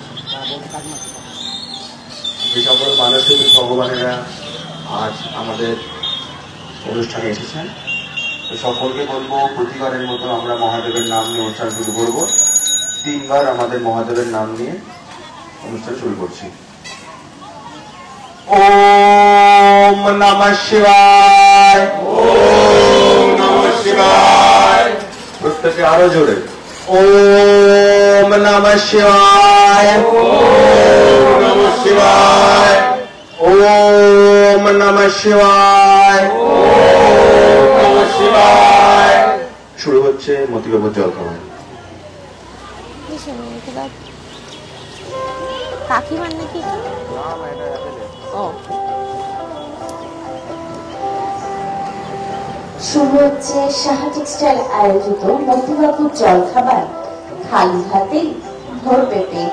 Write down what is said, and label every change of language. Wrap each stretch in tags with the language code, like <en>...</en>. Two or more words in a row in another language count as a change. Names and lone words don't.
<bn>যে সকল মানসিক ভগবানেরা আজ আমাদের অনুষ্ঠানে এসেছেন তো সকলকে বলবো প্রতিবারের মতো আমরা মহাদেবের নাম নিয়ে অনুষ্ঠান শুরু করব। 3 বার আমাদের মহাদেবের নাম নিয়ে অনুষ্ঠান শুরু করছি।</bn> <sa>ওম নমঃ শিবায়, ওম নমঃ শিবায়।</sa> <bn>প্রত্যেকে আরো জোরে</bn> <sa>ওম নমঃ শিবায়, ওম নমঃ শিবায়, ওম নমঃ শিবায়, ওম নমঃ শিবায়।</sa> <bn>শুরু হচ্ছে মতিবাবুর জলখাবার। কাকিমার নাকি শুরু হচ্ছে সাহা টেক্সটাইল আয়োজিত মতিবাবুর জলখাবার খালি হাতেই ভরবে পেট।</bn>